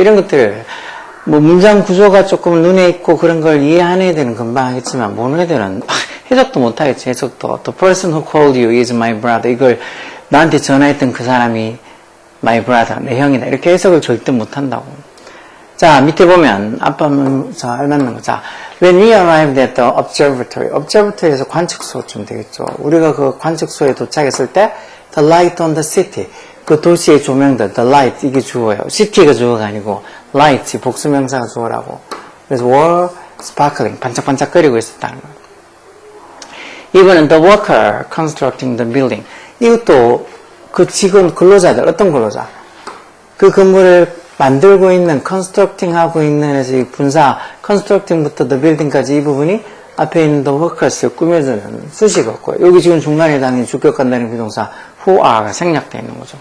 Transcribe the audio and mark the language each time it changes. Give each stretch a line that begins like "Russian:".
Korean: 이런 것들을 문장 구조가 조금 눈에 있고 그런 걸 이해하는 애들은 금방 하겠지만 모르는 애들은 해석도 못하겠지. 해석도
English: the person who called you is my brother
Korean: 이걸 나한테 전화했던 그 사람이 my brother 내 형이다 이렇게 해석을 절대 못한다고. 자 밑에 보면 알맞는 거. 자
English: When we arrived at the observatory.
Korean: observatory에서 관측소쯤 되겠죠. 우리가 그 관측소에 도착했을 때
English: the light on the city.
Korean: 그 도시의 조명들, the light 이게 주어예요. city가 주어가 아니고 light 복수명사가 주어라고. 그래서
English: were sparkling
Korean: 반짝반짝거리고 있었다는 거예요. 이번엔
English: the worker constructing the building.
Korean: 이것도 그 직원 근로자들 어떤 근로자? 그 건물을 만들고 있는 constructing 하고 있는 해서 이 분사 constructing부터 the building까지 이 부분이 앞에 있는 the workers를 꾸며주는 수식어고요. 여기 지금 중간에 당연히 주격간다는 비동사 who are가 생략되어 있는 거죠.